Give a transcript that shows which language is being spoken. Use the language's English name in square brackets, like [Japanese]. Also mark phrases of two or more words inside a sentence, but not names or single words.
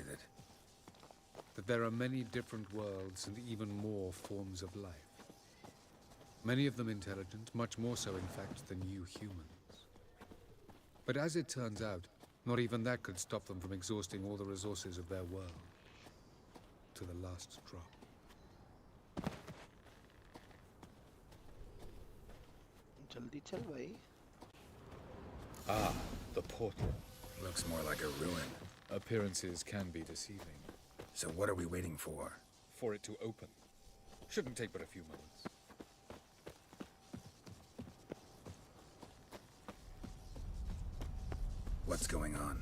[English] that there are many different worlds and even more forms of life. Many of them intelligent, much more so in fact than you humans. But as it turns out, not even that could stop them from exhausting all the resources of their world. To the last drop. [Hindi] जल्दी चल भाई. [English] Ah, the portal. Looks more like a ruin. Appearances can be deceiving. So what are we waiting for? For it to open. Shouldn't take but a few moments. What's going on?